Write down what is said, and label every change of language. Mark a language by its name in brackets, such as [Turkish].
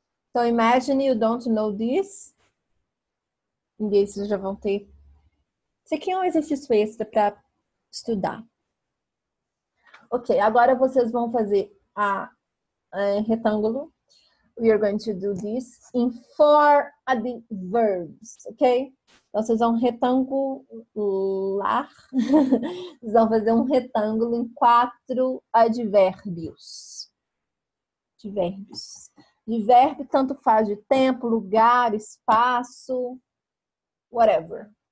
[English] Então, imagine you don't know this. [Portuguese] E aí vocês já vão ter. Isso aqui é um exercício extra para estudar. Ok, agora vocês vão fazer a retângulo. [English] We are going to do this in 4 adverbs, ok? [Portuguese] Então, vocês vão retangular. Vocês vão fazer um retângulo em 4 advérbios. De verbo, tanto faz de tempo, lugar, espaço, whatever.